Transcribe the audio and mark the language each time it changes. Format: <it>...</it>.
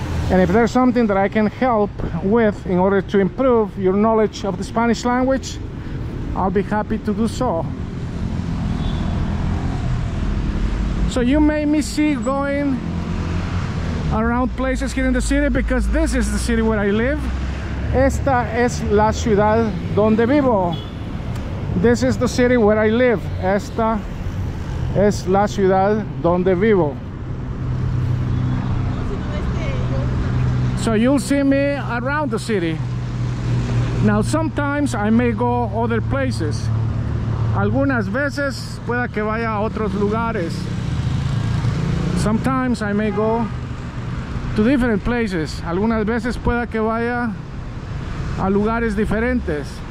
<en>And if there's something that I can help with in order to improve your knowledge of the Spanish language, I'll be happy to do so. So you may me see going around places here in the city because this is the city where I live.</en> <es>Esta es la ciudad donde vivo.</es> <en>This is the city where I live.</en> <es>Esta es la ciudad donde vivo.</es> <en>So you'll see me around the city. Now sometimes I may go other places.</en> <es>Algunas veces pueda que vaya a otros lugares.</es> <en>Sometimes I may go to different places.</en> <es>Algunas veces pueda que vaya a lugares diferentes.</es>